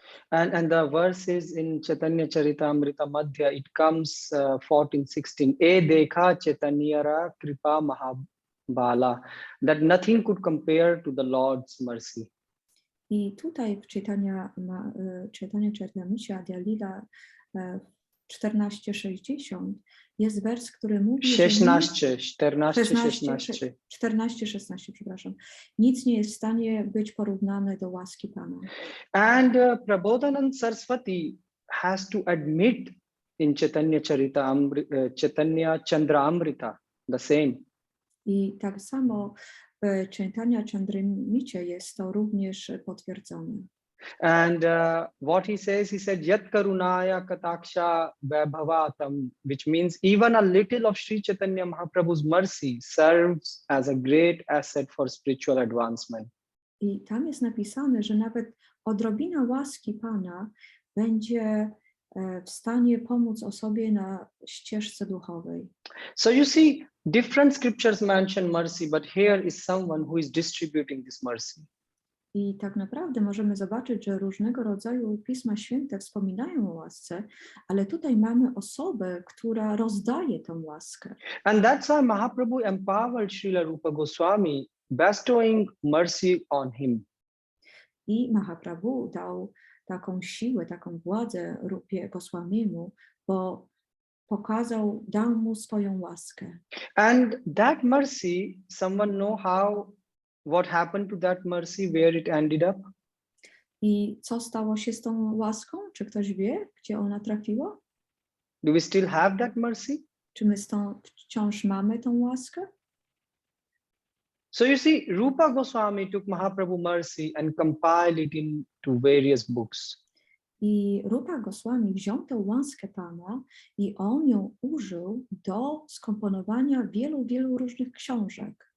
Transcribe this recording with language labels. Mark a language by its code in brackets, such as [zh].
[en] And the verse is in Chaitanya Charitamrita Madhya, it comes 14-16. [bn] E dekha Chaitanyara kripa mahabala, [en] that nothing could compare to the Lord's mercy. [pl] I tutaj w Chaitanya Charitamrita Adhyalila 14:60 jest wers, który mówi, że 14:16, przepraszam. Nic nie jest w stanie być porównane do łaski Pana. [en] And Prabodhanand Saraswati has to admit in Chaitanya Chandramrita the same. [pl] I tak samo w Chaitanya Chandramricie jest to również potwierdzone. [en] And what he said, [sa] Yat Karunaya Kataksha Vaibhavatam, [en] which means even a little of Sri Chaitanya Mahaprabhu's mercy serves as a great asset for spiritual advancement. [pl] I tam jest napisane, że nawet odrobina łaski Pana będzie w stanie pomóc osobie na ścieżce duchowej. [en] So you see, different scriptures mention mercy, but here is someone who is distributing this mercy. [pl] I tak naprawdę możemy zobaczyć, że różnego rodzaju Pisma Święte wspominają o łasce, ale tutaj mamy osobę, która rozdaje tą łaskę. [en] And that's why Mahaprabhu empowered Srila Rupa Goswami, bestowing mercy on him. [pl] I Mahaprabhu dał taką siłę, taką władzę Rupie Goswamiemu, bo dał mu swoją łaskę. [en] And that mercy, someone know what happened to that mercy, where it ended up? [pl] I co stało się z tą łaską? Czy ktoś wie, gdzie ona trafiła? [en] Do we still have that mercy? [pl] Czy my wciąż mamy tą łaskę? [en] So you see, Rupa Goswami took Mahaprabhu mercy and compiled it into various books. [pl] I Rupa Goswami wziął tę łaskę Pana i on ją użył do skomponowania wielu, wielu różnych książek.